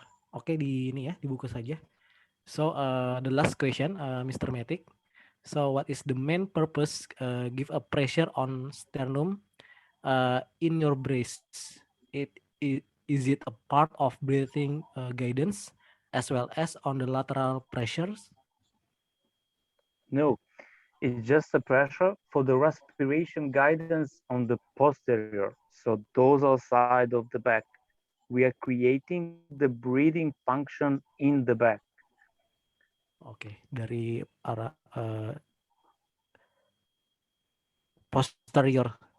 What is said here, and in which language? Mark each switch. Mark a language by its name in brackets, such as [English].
[Indonesian] Oke, di ini ya, di buku saja. [English] So, the last question, Mr. Matic. So, what is the main purpose give a pressure on sternum in your brace? Is it a part of breathing guidance as well as on the lateral pressures? No, it's just a pressure for the respiration guidance on the posterior, so dorsal side of the back. We are creating the breathing function in the back. [Indonesian] Oke, dari arah posterior.